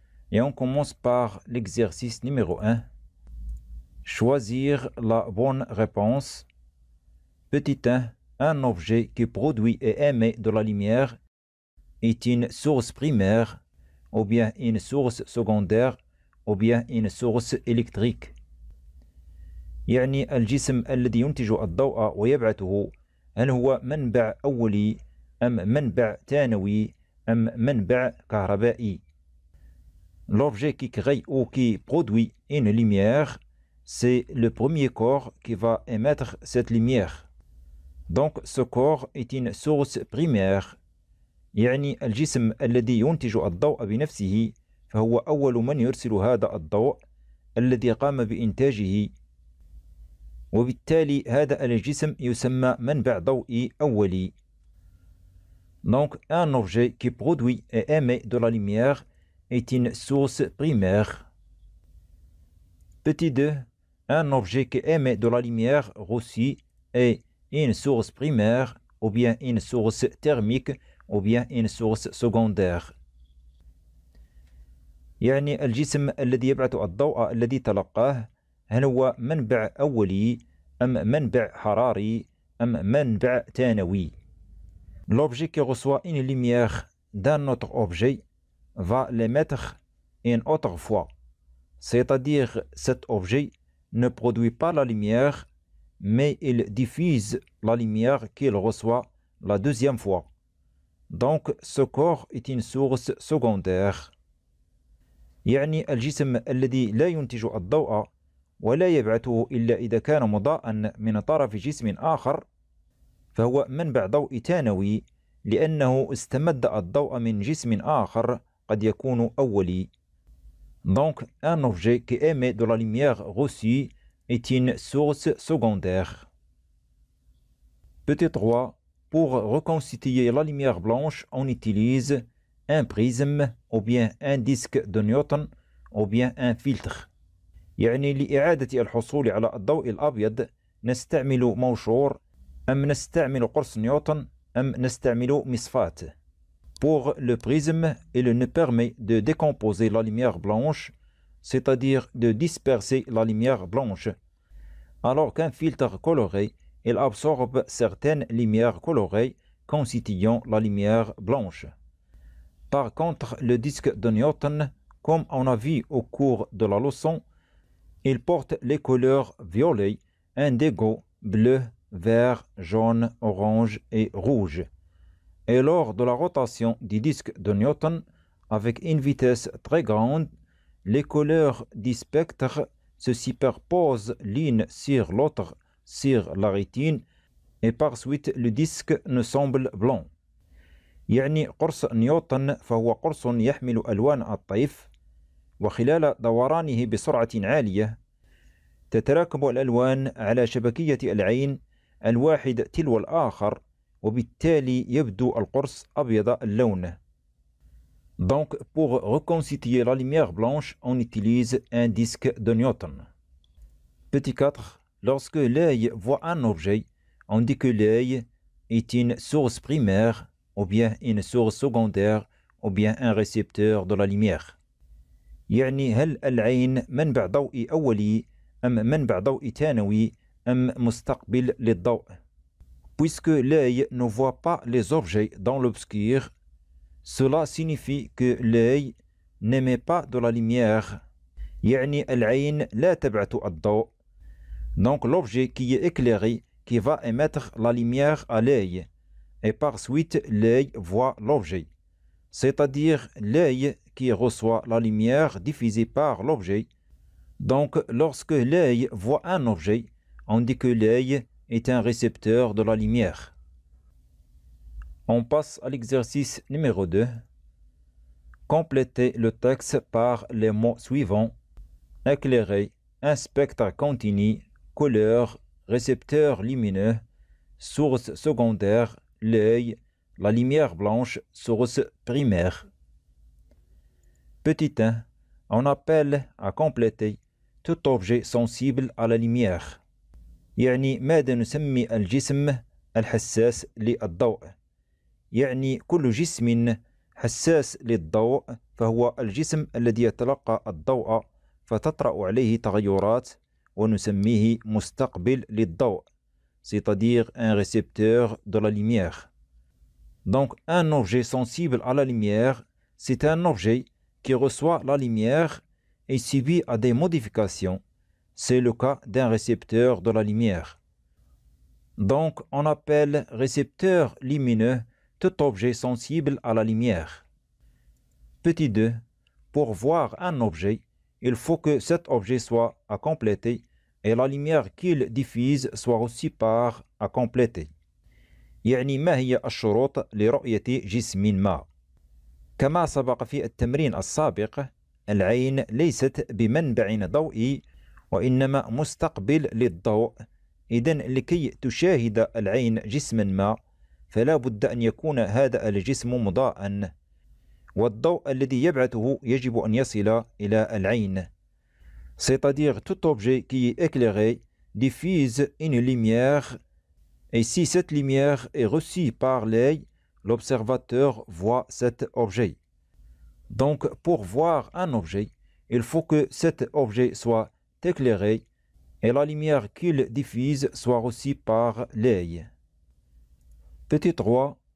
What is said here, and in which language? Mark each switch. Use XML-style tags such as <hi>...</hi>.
<fr>Et on commence par l'exercice numéro 1. Choisir la bonne réponse. Petit 1. Un objet qui produit et émet de la lumière est une source primaire, ou bien une source secondaire, ou bien une source électrique.</fr> <ar>يعني الجسم الذي ينتج الضوء ويبعثه هل هو منبع أولي أم منبع ثانوي أم منبع كهربائي.</ar> <fr>L'objet qui crée ou qui produit une lumière, c'est le premier corps qui va émettre cette lumière. Donc ce corps est une source primaire.</fr> <ar>يعني الجسم الذي ينتج الضوء بنفسه فهو أول من يرسل هذا الضوء الذي قام بإنتاجه، وبالتالي هذا الجسم يسمى منبع ضوئي أولي.</ar> <fr>Donc un objet qui produit et émet de la lumière est une source primaire. Petit 2. Un objet qui émet de la lumière reçue est une source primaire, ou bien une source thermique, ou bien une source secondaire.</fr> <ar>يعني الجسم الذي يبعث الضوء الذي تلقاه هل هو منبع أولي أم منبع حراري أم منبع ثانوي.</ar> <fr>L'objet qui reçoit une lumière d'un autre objet va l'émettre une autre fois. C'est-à-dire cet objet ne produit pas la lumière, mais il diffuse la lumière qu'il reçoit la deuxième fois. Donc ce corps est une source secondaire.</fr> <ar>يعني الجسم الذي لا ينتج الضوء ولا يبعثه إلا إذا كان مضاءً من طرف جسم آخر فهو منبع ضوء ثانوي لأنه استمد الضوء من جسم آخر قد يكون أولي.</ar> <fr>Donc un objet qui émet de la lumière reçue est une source secondaire. Petit 3. Pour reconstituer la lumière blanche, on utilise un prisme ou bien un disque de Newton ou bien un filtre.</fr> <ar>يعني لإعادة الحصول على الضوء الأبيض نستعمل موشور أم نستعمل قرص نيوتن أم نستعمل مصفاة.</ar> <fr>Pour le prisme, il nous permet de décomposer la lumière blanche, c'est-à-dire de disperser la lumière blanche, alors qu'un filtre coloré, il absorbe certaines lumières colorées constituant la lumière blanche. Par contre, le disque de Newton, comme on a vu au cours de la leçon, il porte les couleurs violet, indigo, bleu, vert, jaune, orange et rouge. Et lors de la rotation du disque de Newton, avec une vitesse très grande, les couleurs du spectre se superposent l'une sur l'autre sur la rétine et par suite le disque nous semble blanc.</fr> <ar>يعني قرص نيوتن فهو قرص يحمل ألوان الطيف، وخلال دورانه بسرعة عالية تتراكم الألوان على شبكية العين الواحد تلو الآخر، وبالتالي يبدو القرص أبيض اللون.</ar> <fr>Donc, pour reconstituer la lumière blanche, on utilise un disque de Newton. Petit 4. Lorsque l'œil voit un objet, on dit que l'œil est une source primaire, ou bien une source secondaire, ou bien un récepteur de la lumière.</fr> <ar>يعني هل العين منبع ضوئي أولي أم منبع ضوئي ثانوي أم مستقبل للضوء.</ar> <fr>Puisque l'œil ne voit pas les objets dans l'obscur, cela signifie que l'œil n'émet pas de la lumière.</fr> <ar>يعني العين لا تبعث الضوء.</ar> <fr>Donc l'objet qui est éclairé qui va émettre la lumière à l'œil, et par suite l'œil voit l'objet. C'est-à-dire l'œil qui reçoit la lumière diffusée par l'objet. Donc lorsque l'œil voit un objet, on dit que l'œil est un récepteur de la lumière. On passe à l'exercice numéro 2. Complétez le texte par les mots suivants: éclairer, un spectre continu, couleur, récepteur lumineux, source secondaire, l'œil, la lumière blanche, source primaire. Petit 1. On appelle à compléter tout objet sensible à la lumière.</fr> <ar>يعني ماذا نسمي الجسم الحساس للضوء؟ يعني كل جسم حساس للضوء فهو الجسم الذي يتلقى الضوء فتطرأ عليه تغيرات ونسميه مستقبل للضوء,</ar> <fr>c'est-à-dire un récepteur de la lumière. Donc un objet sensible à la lumière, c'est un objet qui reçoit la lumière et subit à des modifications. C'est le cas d'un récepteur de la lumière. Donc on appelle récepteur lumineux tout objet sensible à la lumière. Petit 2. Pour voir un objet, il faut que cet objet soit à compléter et la lumière qu'il diffuse soit aussi par à compléter.</fr> <ar>يعني ما هي الشروط لرؤية جسم ما؟ كما سبق في التمرين السابق، العين ليست بمنبع ضوئي وإنما مستقبل للضوء. إذن لكي تشاهد العين جسما ما فلا بد أن يكون هذا الجسم مضاءً، والضوء الذي يبعثه يجب أن يصل إلى العين.</ar> <fr>C'est-à-dire tout objet qui est éclairé diffuse une lumière et si cette lumière est reçue par l'œil, l'observateur voit cet objet. Donc pour voir un objet, il faut que cet objet soit éclairé et la lumière qu'il diffuse soit reçue par l'œil. Petit 3.</fr>